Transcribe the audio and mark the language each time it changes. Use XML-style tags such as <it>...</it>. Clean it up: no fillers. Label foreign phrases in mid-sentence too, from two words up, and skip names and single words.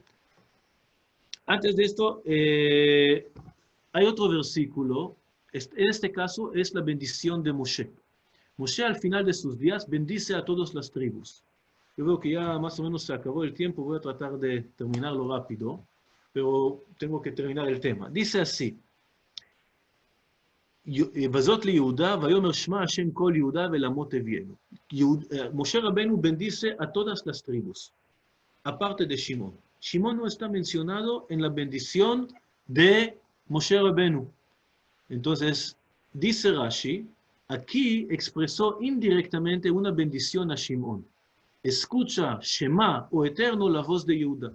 <es>Antes de esto, hay otro versículo. En este caso es la bendición de Moshe. Moshe al final de sus días bendice a todas las tribus. Yo veo que ya más o menos se acabó el tiempo, voy a tratar de terminarlo rápido, pero tengo que terminar el tema. Dice así,</es> <he>וזאת ליהודה, ויאמר שמע השם כל יהודה ולמות הביאנו.</he> <es>Moshe Rabbeinu bendice a todas las tribus, aparte de Shimón. Shimón no está mencionado en la bendición de Moshe Rabbeinu. Entonces, dice Rashi, aquí expresó indirectamente una bendición a Shimón. Escucha, Shema o Eterno, la voz de Yehuda.</es>